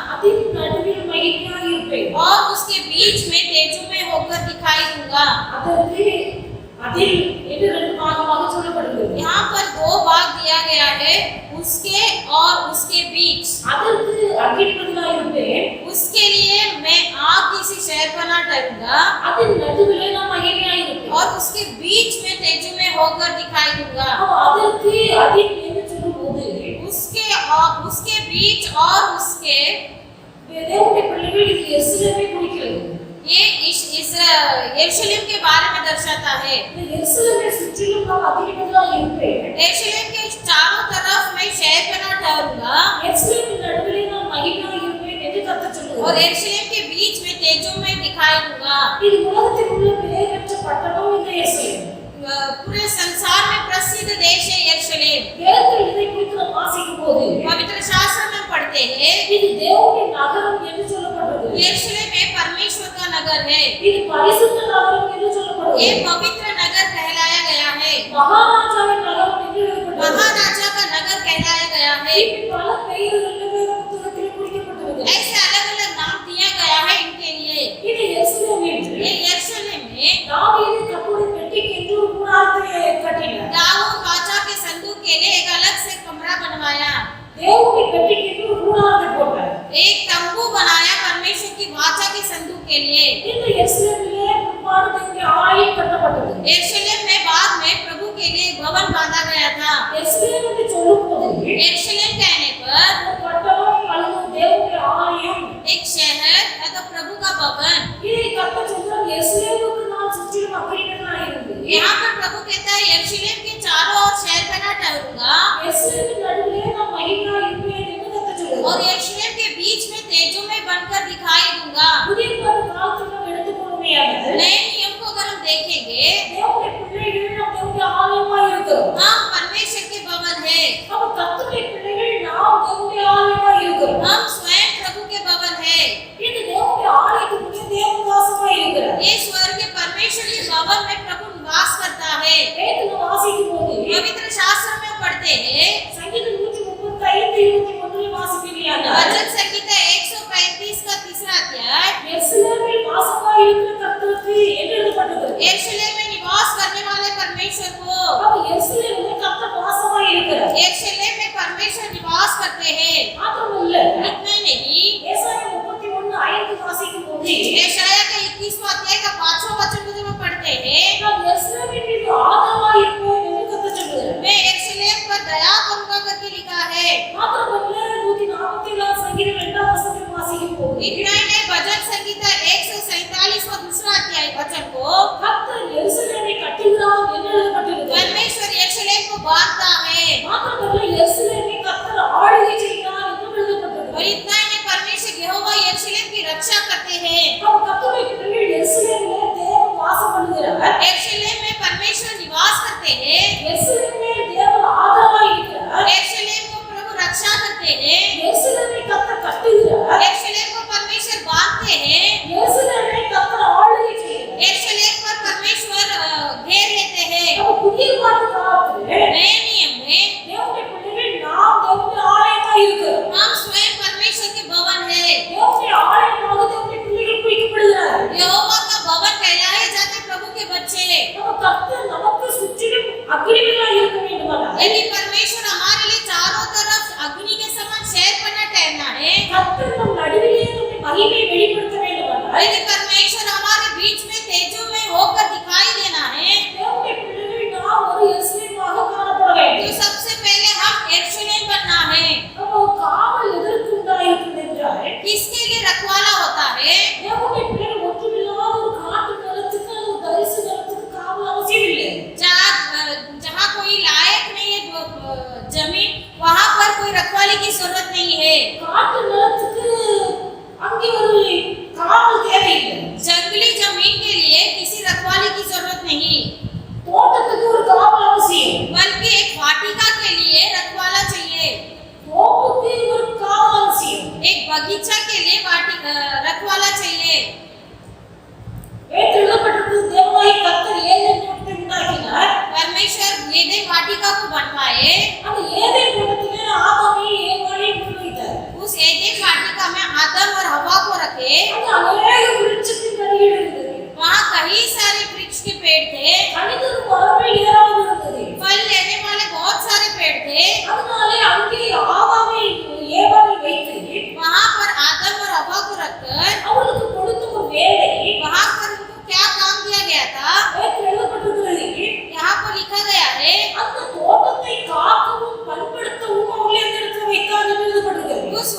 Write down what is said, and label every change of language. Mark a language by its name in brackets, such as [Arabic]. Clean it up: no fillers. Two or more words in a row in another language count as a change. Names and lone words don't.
[Hindi] और उसके बीच में तेजों में होकर दिखाई दूंगा यहाँ पर 2 भाग दिया गया है उसके और उसके बीच उसके लिए मैं आग किसी शहर पर न ठहरूंगा और उसके बीच में तेजों में होकर दिखाई दूंगा बीच और उसके [Tamil] தேவனுடைய பிள்ளைகள் இது எருசலேமை குறிக்கிறது. [Hindi] ये यरूशलेम के बारे में दर्शाता है। [Tamil] இந்த எருசலேமை சுற்றிலும் நாம் அக்கினிமயமா இருப்பேன். [Hindi] यरूशलेम के चारों तरफ मैं शहरपना ठहरूंगा [Tamil] எருசலேமின் நடுவிலே நான் மகிமையா இருப்பேன் என்று கர்த்தர் சொல்லுகிறார். [Hindi] और यरूशलेम के बीच में तेजो में दिखाई दूंगा। [Tamil] இது உலகத்தில் உள்ள பெயர்பெற்ற பட்டணம் இந்த எருசலேம். [Hindi] पूरे संसार में प्रसिद्ध देश है यरूशलेम। [Tamil] வேதத்தில் இதை குறித்து நாம் வாசிக்கும்போது [Hindi] पवित्र शास्त्र में पढ़ते हैं [Tamil] இது தேவனுடைய நகரம் என்று சொல்லப்படுகிறது. [Hindi] यरूशलेम में परमेश्वर का नगर है। [Tamil] இது பரிசுத்த நகரம் என்று சொல்லப்படுகிறது. [Hindi] ये पवित्र नगर कहलाया गया है। [Tamil] மகாராஜாவின் நகரம் என்று எழுதப்பட்டிருக்கிறது. [Hindi] महाराजा का नगर कहलाया गया है। [Tamil] இப்படி பல பெயர்கள் வேத புத்தகத்தில் குறிக்கப்பட்டிருக்கிறது. [Hindi] ऐसे अलग अलग नाम दिया गया है इनके लिए। [Tamil] இது எருசலேம் என்று [Hindi] ये यरूशलेम में [Tamil] தாவீது கர்த்தருடைய பெட்டிக்கு என்று ஒரு கூடாரத்தை கட்டினார். [Hindi] दाऊद राजा के संदूक के लिए एक अलग से कमरा बनवाया, [Tamil] தேவனுடைய பெட்டிக்கு என்று ஒரு கூடாரத்தை போட்டார். [Hindi] एक तंबू बनाया परमेश्वर की वाचा के संदूक के लिए। [Tamil] இந்த எருசலேமிலே பிற்பாடு தேவனுடைய ஆலயம் கட்டப்பட்டது. [Hindi] यरूशलेम में बाद में प्रभु के लिए भवन बांधा गया था। [Tamil] எருசலேம் என்று சொல்லும்போது [Hindi] यरूशलेम कहने पर [Tamil] ஒரு பட்டணம் அல்லது தேவனுடைய ஆலயம் [Hindi] एक शहर अथवा प्रभु का भवन। [Tamil] இதை கர்த்தர் சொல்றார். எருசலேமுக்கு நான் சுற்றிலும் அக்கினிமயமா இருந்து [Hindi] यहाँ पर प्रभु कहता है यरूशलेम के चारों ओर शहर बना ठहरूंगा [Tamil] எருசலேமின் நடுவிலே நான் மகிமையா இருப்பேன் என்று கர்த்தர் சொல்றார். [Hindi] और यरूशलेम के बीच में तेजो में बनकर दिखाई दूंगा। [Tamil] புதிய காலத்தில் நாம் எடுத்துக்கொள்ளுமையாக [Hindi] नए नियम को अगर हम देखेंगे [Tamil] தேவனுடைய பிள்ளைகள் நாம் தேவனுடைய ஆலயமா இருக்கிறோம். [Hindi] हम परमेश्वर के भवन है। [Tamil] அப்ப கர்த்தருடைய பிள்ளைகள் நாம் தேவனுடைய ஆலயமா இருக்கிறோம். [Hindi] हम स्वयं प्रभु के भवन है। [Tamil] இந்த தேவனுடைய ஆலயத்துக்குள்ளே தேவன் வாசமா இருக்கிறார். [Hindi] ये स्वर्ग के परमेश्वर के भवन में प्रभु निवास करता है। [Tamil] வேதத்துல வாசிக்கும்போது [Hindi] पवित्र शास्त्र में पढ़ते हैं [Tamil] சங்கீதம் 135:21 வாசிப்பீங்களா? [Hindi] वचन संहिता 135 का तीसरा अध्याय। [Tamil] எருசலேமில் வாசமா இருக்கிற கர்த்தருக்கு என்று எழுதப்பட்டிருக்கிறது. [Hindi] यरूशलेम में निवास करने वाले परमेश्वर को, [Tamil] அப்ப எருசலேமில் கர்த்தர் வாசமா இருக்கிறார். [Hindi] यरूशलेम में परमेश्वर निवास करते हैं। [Tamil] மாத்திரமல்ல [Hindi] इतना ही नहीं, [Tamil] ஏசாயா 31:5 வாசிக்கும்போது [Hindi] यशायाह का 21वां अध्याय का 5वां वचन को जब हम पढ़ते हैं [Tamil] நான் எருசலேமின் மீது ஆதரவா இருப்பேன் என்று கர்த்தர் சொல்கிறார். [Hindi] मैं यरूशलेम पर दया करूंगा करके लिखा है। [Tamil] மாத்திரமல்ல 144 சங்கீதம் 2 வசனத்தை வாசிக்கும்போது [Hindi] इतना ही नहीं, भजन संहिता 147 का दूसरा अध्याय वचन को [Tamil] கர்த்தர் எருசலேமை கட்டுகிறார் என்று எழுதப்பட்டிருக்கிறது. [Hindi] परमेश्वर यरूशलेम को बांधता है। [Tamil] மாத்திரமல்ல எருசலேமை கர்த்தர் ஆளுகை செய்கிறார் என்று [Hindi] और [Tamil] எழுதப்பட்டிருக்கிறது. [Hindi] इतना ही नहीं, परमेश्वर यहोवा यरूशलेम की रक्षा करते हैं। [Tamil] அப்ப கர்த்தருடைய பிள்ளைகள் எருசலேமிலே தேவன் வாசம் பண்ணுகிறார். [Hindi] यरूशलेम में परमेश्वर निवास करते हैं। [Tamil] எருசலேமிலே தேவன் ஆதரவா இருக்கிறார். [Hindi] यरूशलेम को प्रभु रक्षा करते हैं। [Tamil] எருசலேமை கர்த்தர் கட்டுகிறார். [Hindi] यरूशलेम को परमेश्वर बांधते हैं। [Tamil] எருசலேமை கர்த்தர் ஆளுகை செய்கிறார். [Hindi] यरूशलेम पर परमेश्वर घेर लेते हैं। [Tamil] அப்ப புதிய காலத்திலே [Hindi] नए नियम में [Tamil] தேவனுடைய பிள்ளைகள் நாம் தேவனுடைய ஆலயமா இருக்கிறோம். [Hindi] हम स्वयं परमेश्वर के भवन है। [Tamil] தேவனுடைய ஆலயமாக தேவனுடைய பிள்ளைகள் குறிக்கப்படுகிறார். [Hindi] यहोवा का भवन कहलाए जाते प्रभु के बच्चे। [Tamil] நம்ம கர்த்தர் நமக்கு சுற்றிலும் அக்கினிமயமா இருக்க வேண்டுமானால் [Hindi] यदि परमेश्वर हमारे लिए चारों तरफ अग्नि के समान शहर बना ठहरना है, [Tamil] கர்த்தர் நம் நடுவிலே தம்முடைய மகிமையை வெளிப்படுத்த வேண்டுமானால் [Hindi] यदि परमेश्वर हमारे बीच में तेजो में होकर दिखाई देना है, [Tamil] தேவனுடைய பிள்ளைகள் நாம் ஒரு எருசலேமாக காணப்பட [Hindi] तो [Tamil] வேண்டும். [Hindi] सबसे पहले हम यरूशलेम बनना है। [Tamil] அப்போ காவல் எதற்கு உண்டாயிருக்கிறது என்றால் [Hindi] किसके लिए रखवाला होता है? [Tamil] தேவனுடைய பிள்ளைகள் ஒன்றுமில்லாத ஒரு காட்டு நிலத்துக்கு அல்லது தரிசு நிலத்துக்கு காவல் அவசியம் இல்லை. [Hindi] जहाँ कोई लायक नहीं है जमीन, वहाँ पर कोई रखवाली की जरूरत नहीं है। [Tamil] காட்டு நிலத்துக்கு அங்கே ஒரு காவல் தேவையில்லை. [Hindi] जंगली जमीन के लिए किसी रखवाली की जरूरत नहीं, [Tamil] தோட்டத்துக்கு ஒரு காவல் அவசியம். [Hindi] बल्कि एक वाटिका के लिए रखवाला चाहिए। [Tamil] தோப்புக்கு ஒரு காவல் அவசியம். [Hindi] एक बगीचा के लिए रखवाला चाहिए। [Tamil] வேதத்தில் எழுதப்பட்டிருக்கிறது தேவனாகிய கர்த்தர் ஏதேன் தோட்டத்தை உண்டாக்கினார். [Hindi] परमेश्वर एदेन वाटिका को बनवाए। [Tamil] அந்த ஏதேன் தோட்டத்திலே ஆதாமையும் ஏவாளையும் கொண்டு வைத்தார். [Hindi] उस एदेन वाटिका में आदम और हवा को रखे। [Tamil] அங்கே அநேக விருட்சத்தின் கனிகள் இருந்தது. [Hindi] वहाँ कई सारे वृक्ष के पेड़ थे, [Tamil] கனிதரு மரங்கள் ஏராளம் இருந்தது. [Hindi] फल लेने वाले बहुत सारे पेड़ थे। [Tamil] அதனாலே அங்கே ஆதாமை ஏவாளை வைத்து [Hindi] वहाँ पर आदम और हवा को रखकर [Tamil] அவர்களுக்கு கொடுத்த ஒரு வேலை [Hindi] वहाँ पर उनको क्या काम दिया गया था? [Tamil] வேதத்தில் எழுதப்பட்டிருக்கிறது. [Hindi] यहाँ पर लिखा गया है [Tamil] அந்த தோட்டத்தை காக்கவும் பண்படுத்தவும் அவர்களை அந்த இடத்துல வைத்தார் என்று எழுதப்பட்டிருக்கிறது.